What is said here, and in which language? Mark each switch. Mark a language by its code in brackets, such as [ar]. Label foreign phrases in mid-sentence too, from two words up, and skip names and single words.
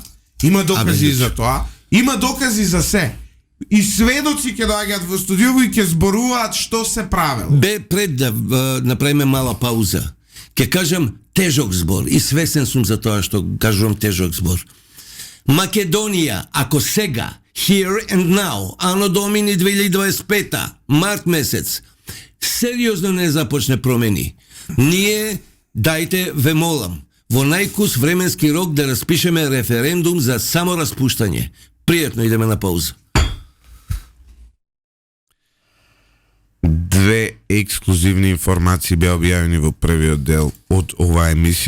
[mk] Има докази за тоа. Има докази за се. И сведоци ќе доаѓаат во студиово и ќе зборуваат што се правело. Пред да направиме мала пауза, ќе кажам тежок збор и свесен сум за тоа што кажувам тежок збор. Македонија, ако сега, [en] here and now, [la] anno domini [mk] 2025, март месец, сериозно не започне промени, ние, дајте, ве молам, во најкус временски рок да распишеме референдум за самораспуштање. Пријатно, идеме на пауза. Две ексклузивни информации беа објавени во првиот дел од оваа емисија.